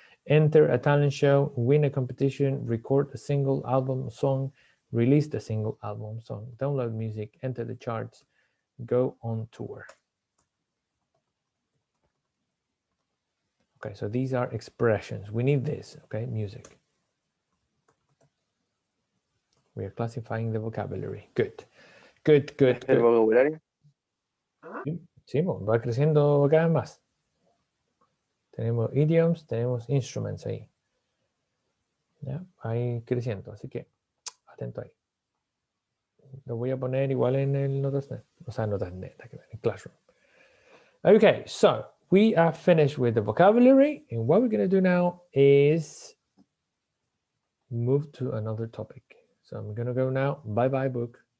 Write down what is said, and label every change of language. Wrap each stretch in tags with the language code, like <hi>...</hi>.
<en>Enter a talent show, win a competition, record a single album song, release the single album song, download music, enter the charts, go on tour. Okay, so these are expressions. We need this, okay, music. We are classifying the vocabulary. Good. Good, good,</en> <es>¿El</es> <en>good.</en> <es>vocabulario? Sí, va creciendo cada vez más. Tenemos idioms, tenemos instruments ahí. ¿Ya? Ahí creciendo, así que atento ahí. Lo voy a poner igual en el Notasnet. O sea, Notasnet, en Classroom.</es> <en>Okay, so we are finished with the vocabulary. And what we're going to do now is move to another topic. So I'm going to go now. Bye-bye, book.</en>